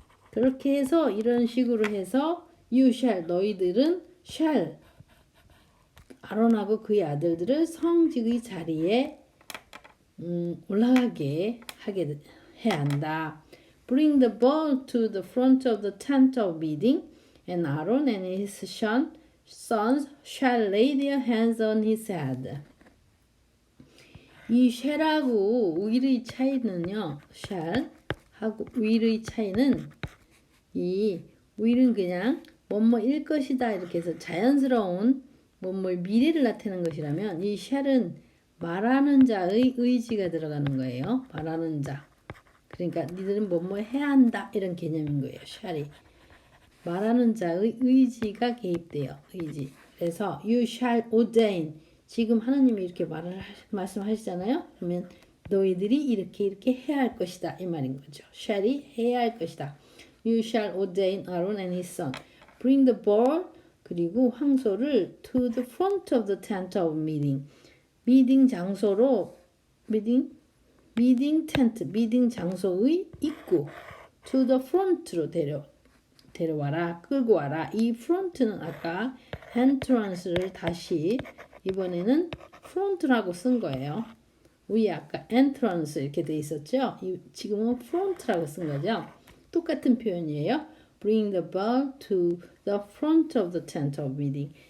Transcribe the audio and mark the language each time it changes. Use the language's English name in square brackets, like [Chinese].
[Korean] 그렇게 해서 이런 식으로 해서 [English] you shall, [Korean] 너희들은 shall 아론하고 그의 아들들을 성직의 자리에 올라가게 해야 한다. [English] Bring the bull to the front of the tent of meeting, and Aaron and his sons shall lay their hands on his head. [Korean] 이 shall하고 will의 차이는요. shall하고 will의 차이는 이 will은 그냥 뭐뭐일 것이다 이렇게 해서 자연스러운 뭐뭐 미래를 나타내는 것이라면 이 shall은 말하는 자의 의지가 들어가는 거예요. 말하는 자. 그러니까 니들은 뭐뭐 해야 한다 이런 개념인 거예요. shall이. 말하는 자의 의지가 개입돼요. 의지. 그래서 [English] you shall ordain. [Korean] 지금 하나님이 이렇게 말씀하시잖아요. 그러면 너희들이 이렇게 해야 할 것이다 이 말인 거죠. shall이 해야 할 것이다. [English] You shall ordain Aaron and his son. Bring the bull [Korean] 그리고 황소를 [English] to the front of the tent of meeting. [Korean] 미팅 장소로 미팅 텐트 미팅 장소의 입구 [English] to the front로 [Korean] 데려와라 끌고 와라. 이 front는 아까 entrance를 다시 이번에는 front라고 쓴 거예요. 위에 아까 entrance 이렇게 돼 있었죠. 지금은 front라고 쓴 거죠. 똑같은 표현이에요. [English] Bring the bull to the front of the tent of meeting.